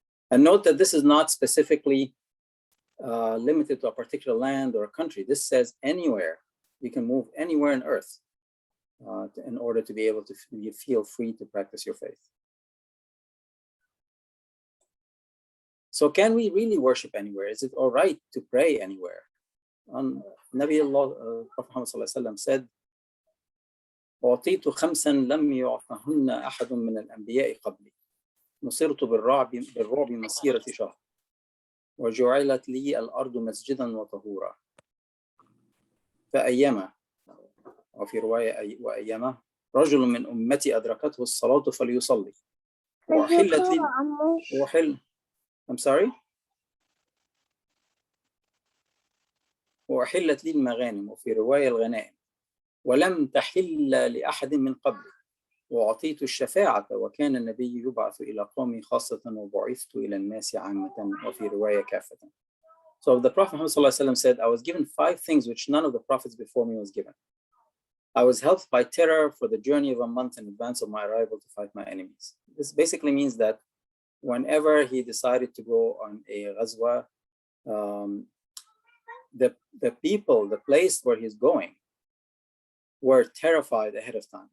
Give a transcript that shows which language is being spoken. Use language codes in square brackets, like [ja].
[en] And note that this is not specifically limited to a particular land or a country. This says anywhere. You can move anywhere on earth in order to be able to feel free to practice your faith. So can we really worship anywhere? Is it all right to pray anywhere? Nabi Allah, Prophet Muhammad sallallahu alaihi wasallam said, [ar] أعطيت خمسا لم يعطهن أحد من الأنبياء قبلي نصرت بالرعب مسيرة شهر وجعلت لي الأرض مسجدا وطهورا فأيما وفي رواية وأيما رجل من أمتي أدركته الصلاة فليصلي وأحلت لي [en] I'm sorry [ar] وأحلت لي المغانم وفي رواية الغنائم ولم تحل لأحد من قبلي وأعطيت الشفاعة وكان النبي يبعث إلى قومي خاصة وبعثت إلى الناس عامة وفي رواية كافة. [en] So the Prophet ﷺ said, I was given 5 things which none of the prophets before me was given. I was helped by terror for the journey of a month in advance of my arrival to fight my enemies. This basically means that whenever he decided to go on a ghazwa, the people, the place where he's going, were terrified ahead of time.